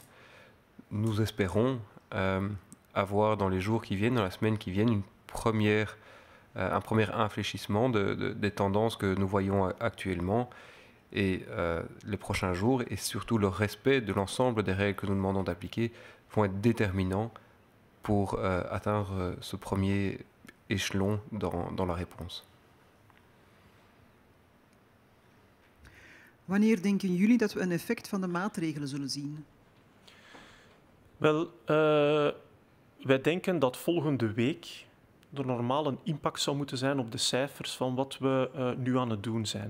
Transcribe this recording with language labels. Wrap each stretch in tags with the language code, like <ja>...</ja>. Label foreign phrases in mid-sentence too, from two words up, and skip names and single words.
<fr>Nous espérons avoir dans les jours qui viennent, dans la semaine qui viennent, un premier infléchissement des tendances que nous voyons actuellement et les prochains jours et surtout le respect de l'ensemble des règles que nous demandons d'appliquer vont être déterminants pour atteindre ce premier échelon dans la réponse.</fr> <nl>Wanneer denken jullie dat we een effect van de maatregelen zullen zien? Wel, wij denken dat volgende week er normaal een impact zou moeten zijn op de cijfers van wat we nu aan het doen zijn.</nl>